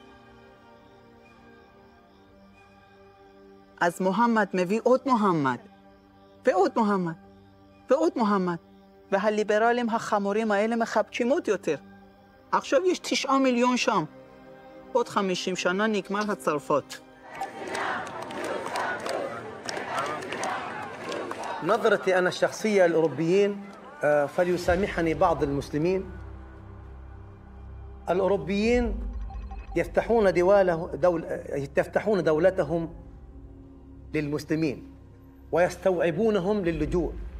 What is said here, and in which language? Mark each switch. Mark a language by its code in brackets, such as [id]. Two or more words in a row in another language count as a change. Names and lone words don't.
[he] אז מוחמד מביא עוד מוחמד, ועוד מוחמד, ועוד מוחמד. והליברלים החמורים האלה מחבקים עוד יותר. עכשיו יש 9 מיליון שם. עוד 50 שנה נגמר הצרפת. [ar] نظرتي أنا الشخصية للأوروبيين فليسامحني بعض المسلمين. الأوروبيين يفتحون دولتهم للمسلمين ويستوعبونهم للجوء.